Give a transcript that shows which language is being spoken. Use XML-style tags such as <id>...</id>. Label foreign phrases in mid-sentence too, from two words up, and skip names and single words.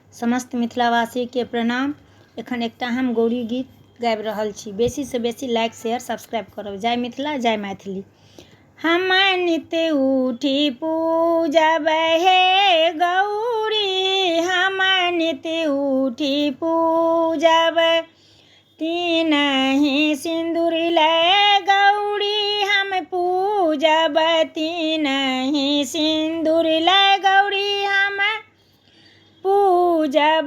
<mai>समस्त मिथिलावासी के प्रणाम। एखन एकटा हम गौरी गीत गाबि रहल छी। बेसी से बेसी</mai> <en>like share subscribe</en> <mai>करब। जय मिथिला जय मैथिली। हम नित्य उठी पूजब हे गौरी, हम नित्य उठी पूजब, तीनहि सिंदूर लय गौरी हम पूजब, तीनहि सिंदूर लय गौरी हम पूजब।</mai>